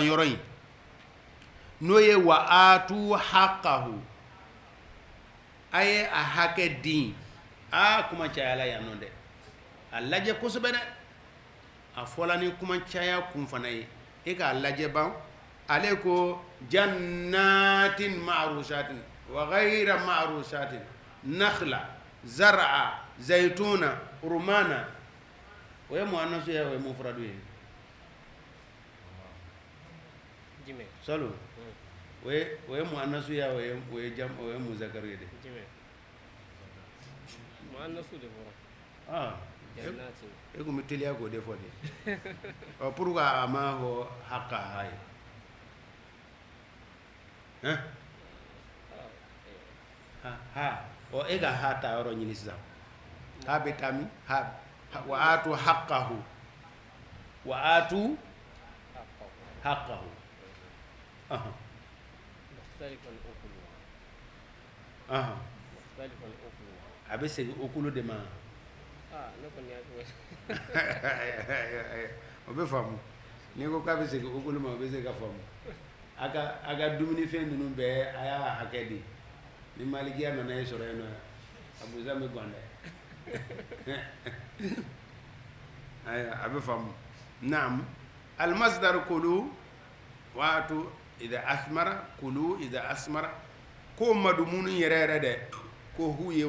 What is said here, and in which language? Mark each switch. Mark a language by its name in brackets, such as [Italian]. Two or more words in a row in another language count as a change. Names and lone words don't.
[Bambara] yɔrɔ in n'o ye [Arabic] وآتوا حقه [Bambara] a ye a hakɛ di kuma cayala yan nɔ dɛ a lajɛ kosɛbɛ dɛ a fɔla ni kuma caya kun fana ye e k'a lajɛ ban ale ko [Arabic] جنات معروشات وغير معروشات نخلا زرعا زيتونا رمانا [Bambara] o ye muannasu ye o ye mufradu ye jime salo o ye muannasu ye o ye muzakkaru ye de jime muannasu de fɔra jannatin e kun bɛ teliya k'o de fɔ de [French] pour que [Bambara] a ma fɔ haqqaha ye ha e ka ha ta yɔrɔ ɲini sisan ha bɛ taa min ha [Arabic] وآتوا حقه وآتوا حقه مختلفا أكله مختلفا أكله [Bambara] a bɛ segin okulu de ma ne kɔni y'a fɔ o bɛ faamu n'i ko k'a bɛ segin okulu ma o bɛ se ka faamu a ka dumunifɛn ninnu bɛɛ a y'a hakɛ di ni malikiya nana ye sɔrɔ yen nɔ a busan bɛ gan dɛ a bɛ faamu naam [Arabic] المصدر كلوا وآتوا إذا أثمر كلوا إذا أثمر [Bambara] kulu ida asmara ko madumunu yɛrɛ yɛrɛ dɛ ko hu ye